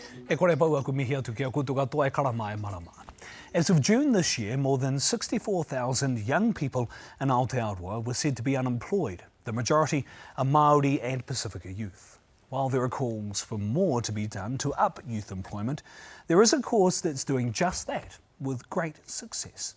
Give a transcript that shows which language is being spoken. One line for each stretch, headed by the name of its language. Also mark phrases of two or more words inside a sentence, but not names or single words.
Māori: E kore pau aku mihi atu ki a koutou katoa e karama e marama.
English: As of June this year, more than 64,000 young people in Aotearoa were said to be unemployed. The majority are Māori and Pacifica youth. While there are calls for more to be done to up youth employment, there is a course that's doing just that with great success.